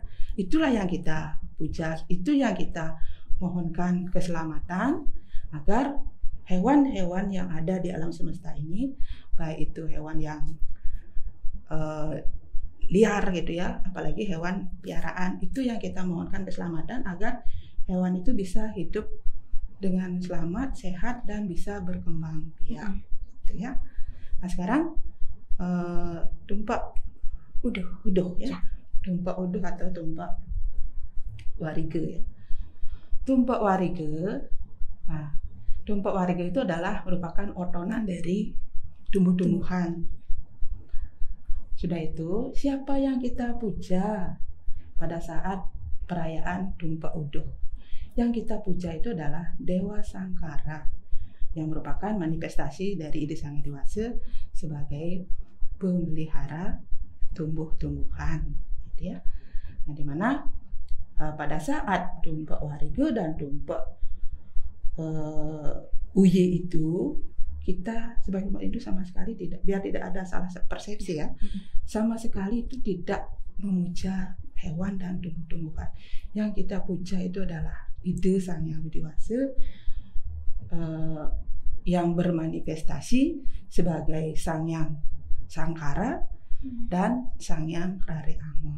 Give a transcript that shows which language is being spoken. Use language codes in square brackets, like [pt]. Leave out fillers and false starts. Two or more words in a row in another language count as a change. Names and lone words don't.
[id] Itulah yang kita puja, itu yang kita mohonkan keselamatan agar hewan-hewan yang ada di alam semesta ini, baik itu hewan yang liar gitu ya, apalagi hewan piaraan, itu yang kita mohonkan keselamatan agar hewan itu bisa hidup dengan selamat, sehat, dan bisa berkembang biak, gitu ya. Nah sekarang tumpek uduh ya, tumpek uduh atau tumpek warige ya. Tumpek warige, tumpek warige itu adalah merupakan otonan dari tumbuh-tumbuhan. Sudah itu, siapa yang kita puja pada saat perayaan tumpek uduh? Yang kita puja itu adalah Dewa Sangkara, yang merupakan manifestasi dari ide Sang Hyang Dewasa sebagai pemelihara tumbuh-tumbuhan, gitu ya. Nah, di mana pada saat tumpak wariga dan tumpak uye itu, kita sebagai umat Hindu sama sekali tidak, biar tidak ada salah persepsi ya, sama sekali itu tidak memuja hewan dan tumbuh-tumbuhan. Yang kita puja itu adalah ide Sang Hyang Widi Wasa yang bermanifestasi sebagai Sang Hyang Sangkara dan Sang Hyang Rare Angon.